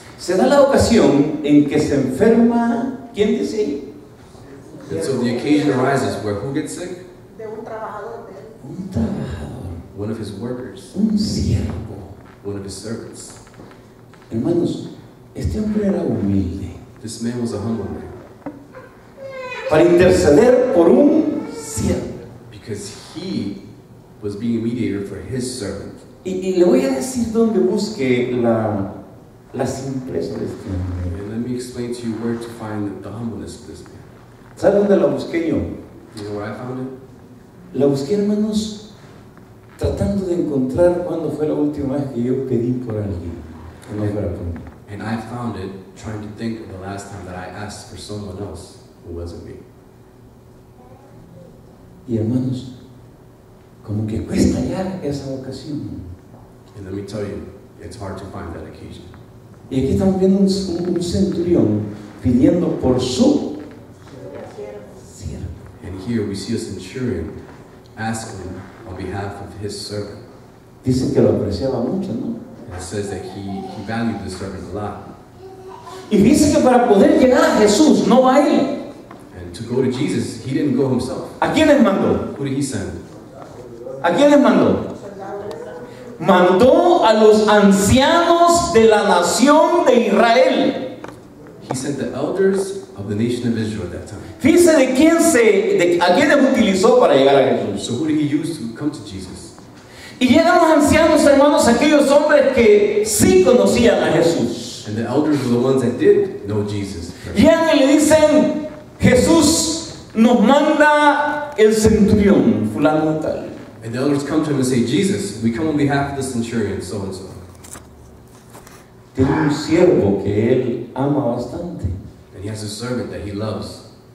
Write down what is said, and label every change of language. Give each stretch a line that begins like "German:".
Spanish: Se da la ocasión en que se enferma, ¿quién dice ahí?
English: And so the occasion arises where who gets sick?
Spanish: De un trabajador de él. Un trabajador,
English: One of his workers,
Spanish: un siervo.
English: one of his servants.
Spanish: Hermanos, este hombre era humilde
English: This man was a humble man
Spanish: para interceder por un siervo.
English: because he was being mediator for his servant.
Spanish: Y le voy a decir dónde busque la simpleza de este hombre.
English: And let me explain to you where to find the humbleness of this man.
Spanish: ¿Sabe dónde la busqué yo?
English: You know where I found it?
Spanish: La busqué, hermanos, tratando de encontrar cuándo fue la última vez que yo pedí por alguien que no fuera por mí.
English: And I found it trying to think of the last time that I asked for someone else who wasn't me.
Spanish: Y hermanos, como que cuesta hallar esa ocasión.
English: And let me tell you, it's hard to find that occasion.
Spanish: Y aquí estamos viendo un centurión pidiendo por su siervo.
English: And here we see a centurion asking on behalf of his servant.
Spanish: Dice que lo apreciaba mucho, ¿no?
English: And it says that he valued the servant a lot.
Spanish: Y dice que para poder llegar a Jesús, no va a él.
English: And to go to Jesus, he didn't go himself.
Spanish: ¿A quiénes mandó?
English: Who did he send?
Spanish: ¿A quiénes mandó? Mandó a los ancianos de la nación de Israel.
English: He sent the elders of the nation of Israel at that time.
Spanish: Fíjese a quiénes utilizó para llegar a Jesús.
English: So who did he use to come to Jesus?
Spanish: Y llegan los ancianos, hermanos, aquellos hombres que sí conocían a Jesús.
English: And the elders were the ones that did know Jesus.
Spanish: Llegan y le dicen, Jesús nos manda el centurión, fulano de tal.
English: And the elders come to him and say, Jesus, we come on behalf of the centurion, so and so.
Spanish: Tiene un siervo que él ama bastante
English: And he has a servant that he loves,